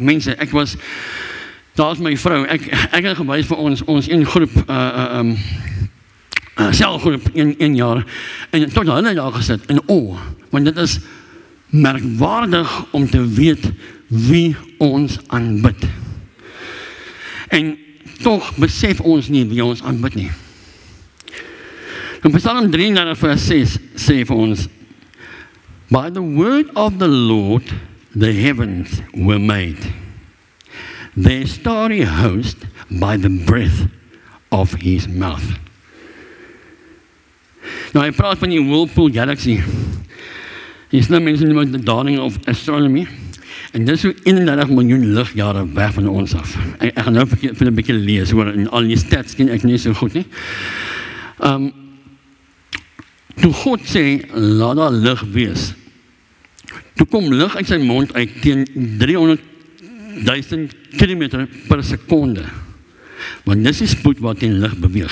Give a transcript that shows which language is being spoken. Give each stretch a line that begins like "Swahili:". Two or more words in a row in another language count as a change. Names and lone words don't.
Afrikaans: Mense, daar is my vrou, ek het gewys vir ons een groep, selgroep, een jaar, en tot hulle daar gesit, in want dit is merkwaardig om te weet wie ons aanbid. En toch besef ons nie wie ons aanbid nie. In Psalm 33 vers 6 sê vir ons,
English: By the word of the Lord the heavens were made, their starry host by the breath of his mouth.
Afrikaans: Nou, hy praat van die Whirlpool Galaxy. Jy sê mense nie met
English: the dawning of astronomy,
Afrikaans: en dit is so 31 miljoen ligjare weg van ons af. Ek gaan nou vir 'n bietjie lees oor, en al die stats ken ek nie so goed nie. Toe God sê, laat daar lig wees, toe kom lig uit sy mond uit teen 300.000 kilometer per sekonde, want dis die spoed wat die lig beweeg.